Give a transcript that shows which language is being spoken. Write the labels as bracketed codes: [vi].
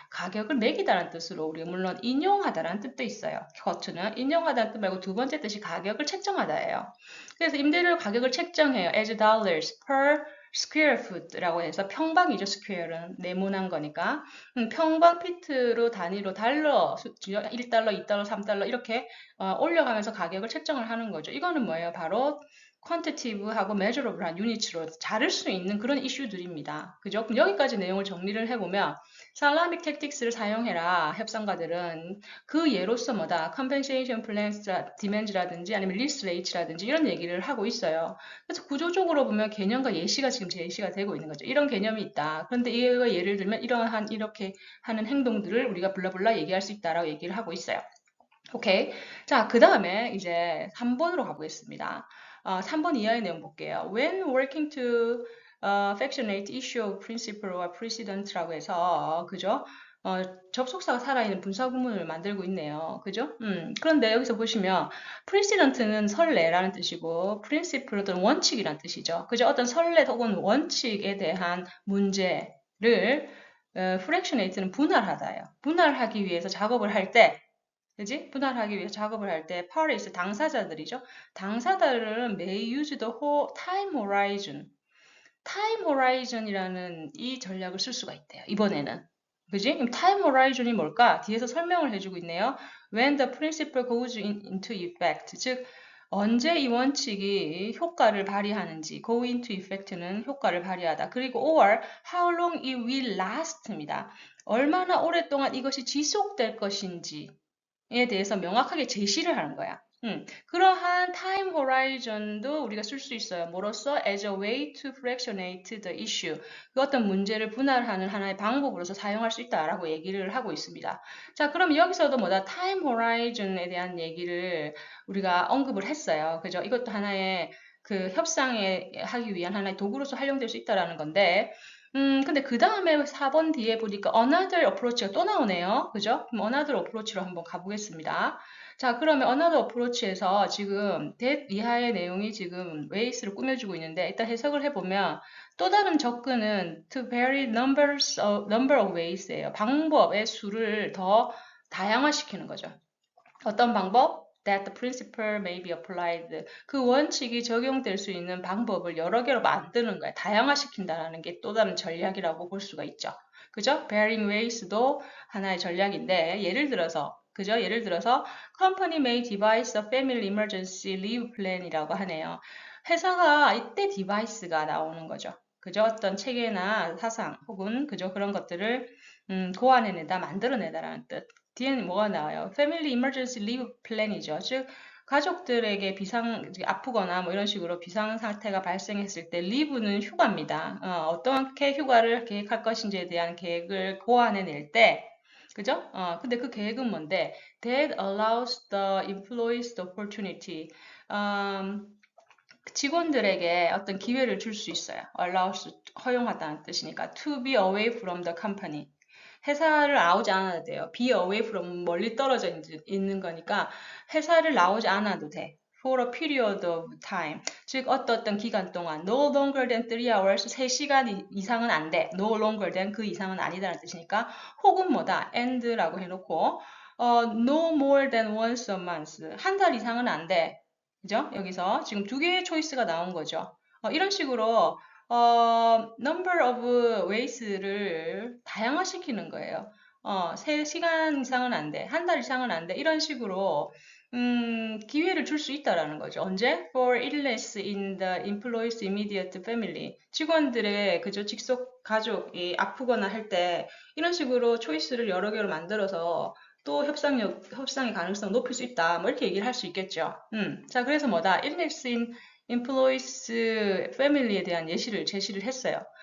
[ko] 가격을 매기다라는 뜻으로 우리가 물론 인용하다라는 뜻도 있어요. quote는 인용하다는 뜻 말고 두 번째 뜻이 가격을 책정하다예요. 그래서 임대료 가격을 책정해요. [en] as dollars per square foot [ko] 라고 해서 평방이죠. square는 네모난 거니까. 평방 피트로 단위로 달러, 1달러, 2달러, 3달러 이렇게 올려가면서 가격을 책정을 하는 거죠. 이거는 뭐예요? 바로 quantitative하고 measurable한 유닛으로 자를 수 있는 그런 이슈들입니다. 그죠? 그럼 여기까지 내용을 정리를 해보면 살라믹 택틱스를 사용해라. 협상가들은 그 예로서 뭐다? [en] compensation plans, [ko] demands라든지 아니면 list rate라든지 이런 얘기를 하고 있어요. 그래서 구조적으로 보면 개념과 예시가 지금 제시가 되고 있는 거죠. 이런 개념이 있다. 그런데 이거 예를 들면 이러한 이렇게 하는 행동들을 우리가 블라블라 얘기할 수 있다라고 얘기를 하고 있어요. 오케이. 자, 그 다음에 이제 3번으로 가보겠습니다. 3번 이하의 내용 볼게요. [en] When working to factionate issue of principle or precedent [ko] 라고 해서, 그죠? 접속사가 살아있는 분사구문을 만들고 있네요. 그죠? 그런데 여기서 보시면 precedent는 선례라는 뜻이고 principle은 원칙이라는 뜻이죠. 그죠? 어떤 선례 혹은 원칙에 대한 문제를 fractionate는 분할하다예요. 분할하기 위해서 작업을 할 때 그지? 분할하기 위해서 작업을 할 때 parties, 당사자들이죠. 당사자들은 [en] may use the whole time horizon. [ko] time horizon이라는 이 전략을 쓸 수가 있대요. 이번에는. 그지? 그럼 time horizon이 뭘까? 뒤에서 설명을 해주고 있네요. [en] When the principle goes into effect. [ko] 즉, 언제 이 원칙이 효과를 발휘하는지, go into effect는 효과를 발휘하다. 그리고 [en] or how long it will last입니다. [ko] 얼마나 오랫동안 이것이 지속될 것인지에 대해서 명확하게 제시를 하는 거야. 그러한 타임 호라이즌도 우리가 쓸 수 있어요. 뭐로써? [en] as a way to fractionate the issue. [ko] 그 어떤 문제를 분할하는 하나의 방법으로서 사용할 수 있다라고 얘기를 하고 있습니다. 자, 그럼 여기서도 뭐다? 타임 호라이즌에 대한 얘기를 우리가 언급을 했어요. 그죠? 이것도 하나의 그 협상에 하기 위한 하나의 도구로서 활용될 수 있다라는 건데, 근데 그 다음에 4번 뒤에 보니까 [en] another approach [ko] 가 또 나오네요. 그죠? 그럼 another approach로 한번 가보겠습니다. 자, 그러면 another approach에서 지금 that 이하의 내용이 지금 ways를 꾸며주고 있는데, 일단 해석을 해보면 또 다른 접근은 [en] to vary number of ways [ko] 예요. 방법의 수를 더 다양화시키는 거죠. 어떤 방법? [en] That the principle may be applied. [ko] 그 원칙이 적용될 수 있는 방법을 여러 개로 만드는 거예요. 다양화시킨다는 게 또 다른 전략이라고 볼 수가 있죠. 그죠? Varying ways도 하나의 전략인데, 예를 들어서, 그죠? 예를 들어서, [en] company may devise a family emergency leave plan이라고 하네요. [ko] 회사가 이때 디바이스가 나오는 거죠. 그죠? 어떤 체계나 사상 혹은 그죠? 그런 것들을 고안해내다, 만들어내다라는 뜻. 뒤에는 뭐가 나와요? [en] Family Emergency Leave Plan이죠. [ko] 즉, 가족들에게 아프거나 뭐 이런 식으로 비상 상태가 발생했을 때 leave는 휴가입니다. 어떻게 휴가를 계획할 것인지에 대한 계획을 고안해낼 때, 그죠? 근데 그 계획은 뭔데? [en] That allows the employees the opportunity. [ko] 직원들에게 어떤 기회를 줄 수 있어요. [en] allows, [ko] 허용하다는 뜻이니까 [en] to be away from the company. [ko] 회사를 나오지 않아도 돼요. be away from 멀리 떨어져 있는 거니까 회사를 나오지 않아도 돼. [en] for a period of time. [ko] 즉 어떤 기간 동안 [en] no longer than 3 hours, [ko] 3시간 이상은 안 돼. [en] no longer than [ko] 그 이상은 아니다라는 뜻이니까 혹은 뭐다? [en] and [ko] 라고 해놓고 [en] no more than once a month. [ko] 한 달 이상은 안 돼. 그죠? 여기서 지금 두 개의 초이스가 나온 거죠. 이런 식으로 [en] number of ways [ko] 를 다양화시키는 거예요. 3시간 이상은 안 돼. 한 달 이상은 안 돼. 이런 식으로 기회를 줄 수 있다라는 거죠. 언제? [en] For illness in the employee's immediate family. [ko] 직원들의 그저 직속 가족이 아프거나 할 때 이런 식으로 초이스를 여러 개로 만들어서 또 협상의 가능성을 높일 수 있다. 뭐 이렇게 얘기를 할 수 있겠죠. 자, 그래서 뭐다? [en] illness in employees family [ko] 에 대한 제시를 했어요.